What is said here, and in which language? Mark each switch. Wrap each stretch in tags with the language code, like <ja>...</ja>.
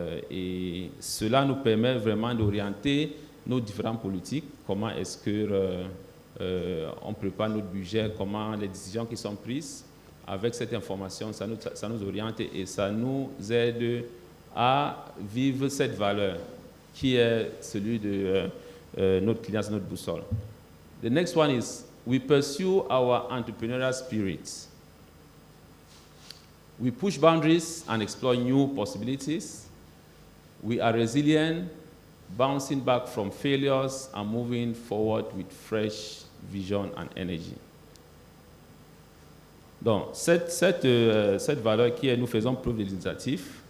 <fr>Et cela nous permet vraiment d'orienter nos différentes politiques, comment est-ce que on prépare notre budget, comment les décisions qui sont prises. Avec cette information, ça nous oriente et ça nous aide à vivre cette valeur qui est celui de notre client, notre boussole.</fr> <en>The next one is we pursue our entrepreneurial spirit. We push boundaries and explore new possibilities. We are resilient, bouncing back from failures and moving forward with fresh vision and energy.</en> <fr>Donc, cette valeur qui est, nous faisons preuve d'initiative.</fr>